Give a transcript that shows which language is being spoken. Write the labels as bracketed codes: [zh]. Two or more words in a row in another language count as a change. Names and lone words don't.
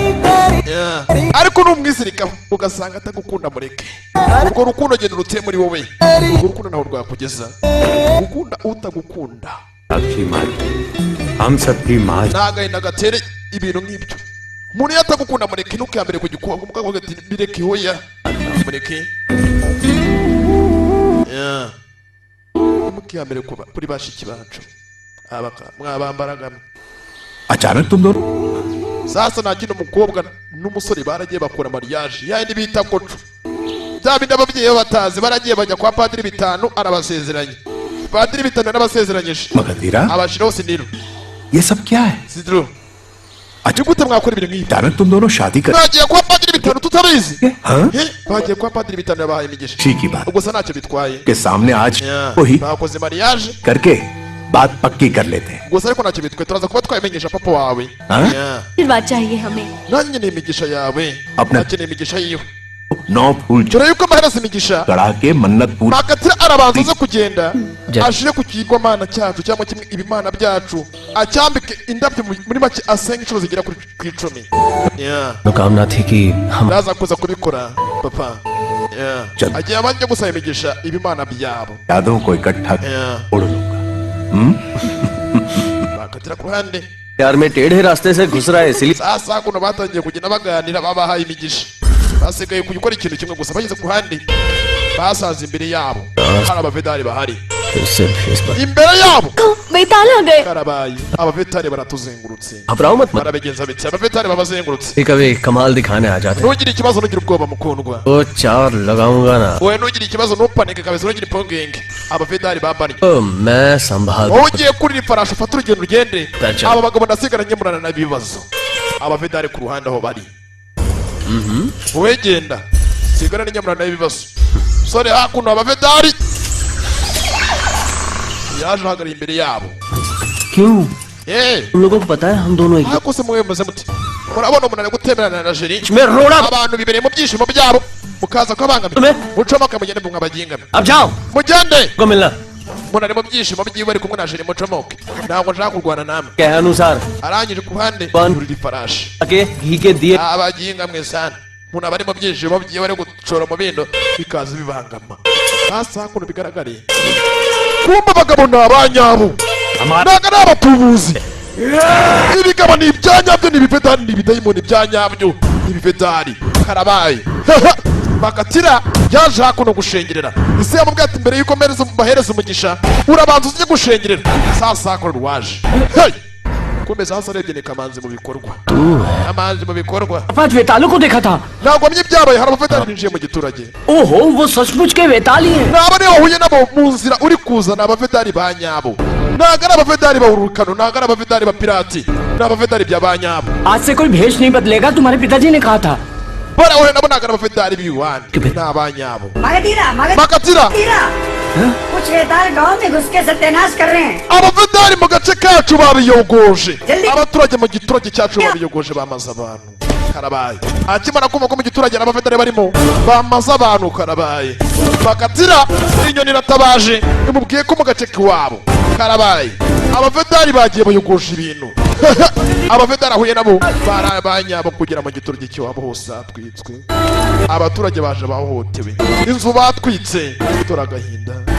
[rw] ariko numwizirikaho ugasanga atagukunda mureke urwo rukundo genda ruteye muri wowe urwo rukundo naho rwakugeza gukunda utagukunda nagahinda gatere ibintu nk'ibyo umuntu yatagukunda mureke ntukambere ku gikombe umugabo ati bireke hoya mureke mukiyambere kuri bashiki bacu mwabambaragamo [hi] अचानक तुम दोनों [rw] sasa nakino umukobwa n'umusore baragiye bakora mariage yandi bita koco byabindi ababyeyi batazi baragiye bajya kwa padiri bitanu arabasezeranye padiri bitanu arabasezeranyije [hi] मगधीरा [rw] abashiraho siniro [hi] ये सब क्या है [rw] sidro ati gute mwakora ibintu nk'ibi [hi] अचानक तुम दोनों शादी कर [rw] bagiye kwa padiri bitanu tutabizi [hi] हाँ [rw] bagiye kwa padiri bitanu yabahaye imigisha [hi] ठीक ही बात [rw] ubwo sa ntacyo bitwaye [hi] के सामने आज वही [rw] bakoze mariage [hi] करके बात पक्की कर लेते हैं [rw] gusa ariko ntacyo bitwaye turaza kuba twabimenyesha papa wawe [hi] आशीर्वाद चाहिए हमें [rw] nanjye ni imigisha yawe ntacyo ni imigisha yiwe [hi] 9 फूल [rw] dore yuko amaherezo imigisha [hi] चढ़ा के मन्नत पूरी [rw] nakatira arabanza aza kugenda ashire ku kigomana cyacu cyangwa kimwe ibimana byacu acyambike indabyo muri make asenga inshuro zigera kuri 10 [hi] कामना थी कि हम [rw] naza kuza kubikora papa agiye abanje gusaba imigisha ibimana byabo [hi] यादों को इकट्ठा उड़ लूंगा [rw] bakatira ku ruhande [hi] प्यार में टेढ़े रास्ते से घुस रहा है इसलिए [rw] sasa kuno batangiye kugenda baganira babahaye imigisha basigaye gukora ikintu kimwe gusa bageze ku ruhande basaza imbere yabo hari abavedari bahari imbere yabo [hi] बेताल आ गए [rw] karabaye abavetari baratuzengurutse [hi] घबराओ मत मत [rw] barabigenza bitse abavetari babazengurutse [hi] कभी कमाल दिखाने आ जाते हैं [rw] ntugire ikibazo ntugire ubwoba mukundwa [hi] वो चार लगाऊंगा ना [rw] wowe ntugire ikibazo ntupanike kabisa ntugire impungenge abavedari babanye [hi] तो मैं संभाल [rw] wowe ugiye kurira ifarashi ufata urugendo ugende [en] Gotcha. [rw] aba bagabo ndasigara nyemurana n'ibibazo abavedari ku ruhande aho bari wowe genda sigara nyemurana n'ibibazo sore hakuno abavedari yaje hagari imbere yabo [hi] क्यों eh उन लोगों को पता है हम दोनों एक [rw] ako se muwe muze muti murabona umuntu ari gutemerana na jeri [hi] में रोड़ा [rw] abantu bibereye mu byishimo byabo mukaza kwabangamira mucomoka mugende mwe abagingame [hi] अब जाओ [rw] mugende [hi] को मिलना [rw] umuntu ari mu byishimo byiwe ari kumwe na jeri mucomoke ntabwo nshaka kurwana namwe [hi] के अनुसार [rw] arangije ku ruhande Ban- urira ifarashi [hi] आके घी के दिए [rw] abagingamwe sana umuntu aba ari mu byishimo byiwe ari gucora mu bindo bikaza bibangama hasa kuno bigaragare kumba abagabo ni abanyabo ntabwo ari abatubuzi ibigabo ni ibyanyabyo ni ibivedari ni ibidayimoni ibyanyabyo ni ibivedari karabaye bakatira yaje hakuno gushengerera isi yamubwiye ati mbere yuko bahereza umugisha urabanza ujye gushengerera sasa hakuno rwaje hey! kumeza hasi arebye ni kamanzi mu bikorwa kamanzi mu bikorwa [hi] पांच वेतालों को देखा था [rw] ntabwo mye ibyabaye hari abavedari binjiye mu giturage [hi] ओहो वो सचमुच के वेताल ही हैं [rw] naba niba wahuye nabo mu nzira uri kuzana abavedari ba nyabo ntabwo ari abavedari bawurukano ntabwo ari abavedari ba pirati ni abavedari bya ba nyabo [hi] आज से कोई भेष नहीं बदलेगा तुम्हारे पिताजी ने कहा था [rw] bora wahuye nabo ntabwo ari abavedari b'iwandi ni abanyabo [hi] मगधीरा [rw] makatira [hi] कुछ वेताल गांव में घुस के सत्यानाश कर रहे हैं [rw] abavedari mu gace kacu babiyogoje Jali. abaturage mu giturage cyacu babiyogoje bamaze abantu karabaye akimara kumva ko mu giturage n'abavedari barimo bamaze abantu karabaye bakatira inyoni iratabaje imubwiye ko mu gace k'iwabo karabaye abavedari bagiye bayogoje ibintu abavedari ahuye nabo barabanyabo kugera mu giturage cy'iwabo hose hatwitswe abaturage baje bahohotewe inzu batwitse dore agahinda